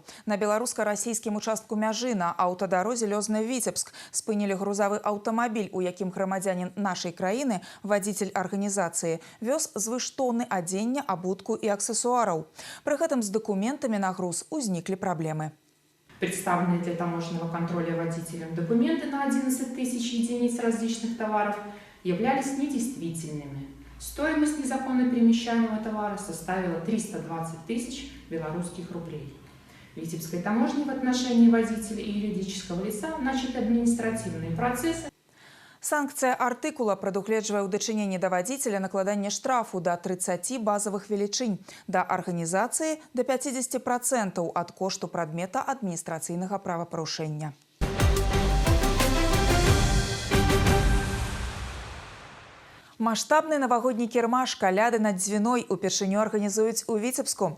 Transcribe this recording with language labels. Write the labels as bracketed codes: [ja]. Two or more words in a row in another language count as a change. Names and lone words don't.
[be] На беларуска-расійскім участку мяжы на аўтадарозе Лёзна-Віцебск спынілі грузавы аўтамабіль, у якім грамадзянін нашай краіны, вадзіцель арганізацыі, вёз звыш тонны адзення, абутку і аксесуараў. Пры гэтым з дакументамі на груз узніклі праблемы. [ru] Представленные для таможенного контроля водителям документы на 11 тысяч единиц различных товаров являлись недействительными. Стоимость незаконно перемещаемого товара составила 320 тысяч белорусских рублей. В Витебской таможне в отношении водителя и юридического лица начаты административные процессы. [be] Санкцыя артыкула прадугледжвае ў дачыненні да вадзіцеля накладанне штрафу да 30 базавых велічынь, да арганізацыі да 50% ад кошту прадмета адміністрацыйнага правапарушэння. Маштабны навагодні кірмаш «Каляды над Дзвіной» упершыню арганізуюць у Віцебску.